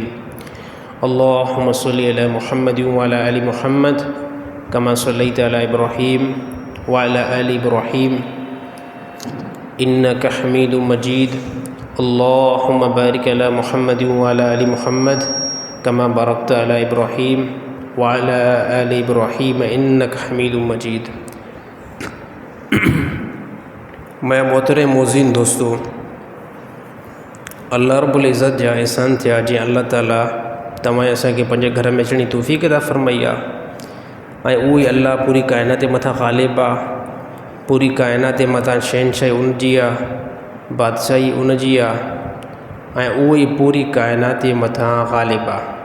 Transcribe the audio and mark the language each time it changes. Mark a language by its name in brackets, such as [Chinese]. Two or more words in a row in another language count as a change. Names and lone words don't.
[Arabic] اللهم صل على محمد و على آل محمد كما صليت على إبراهيم و على آل إبراهيم إنك حميد مجيد. اللهم بارك على محمد و على آل محمد كما باركت على إبراهيم و على آل إبراهيم إنك حميد مجيد. [Sindhi] मैं मोहतरम मोज़िन दोस्तों, अल्लाह [Arabic] رب العزة [Sindhi] जा एहसान थिया जीअं अल्लाह ताला तव्हां असांखे पंहिंजे घर में अचण जी तौफ़ीक़ अता फ़रमाई आहे। ऐं उहो ई अल्लाह पूरी काइनात जे मथां ग़ालिब आहे, पूरी काइनात जे मथां शहनशाही उनजी आहे, बादशाही उनजी आहे ऐं उहो ई पूरी काइनात जे मथां ग़ालिब आहे।